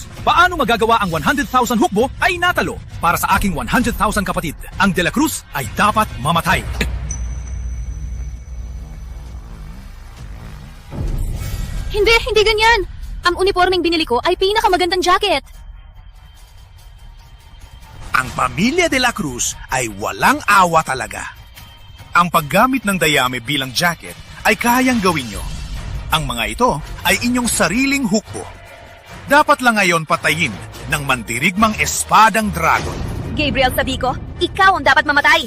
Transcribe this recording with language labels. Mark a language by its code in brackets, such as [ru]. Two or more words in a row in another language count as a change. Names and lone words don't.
[tl] Paano magagawa ang 100,000 hukbo ay natalo para sa aking 100,000 kapatid. Ang De La Cruz ay dapat mamatay. Hindi ganyan. Ang uniformeng binili ko ay pinakamagandang jacket. Ang pamilya de la Cruz ay walang awa talaga. Ang paggamit ng dayame bilang jacket ay kayang gawin nyo. Ang mga ito ay inyong sariling hukbo. Dapat lang ngayon patayin ng mandirigmang espadang dragon. Gabriel, sabi ko, ikaw ang dapat mamatay.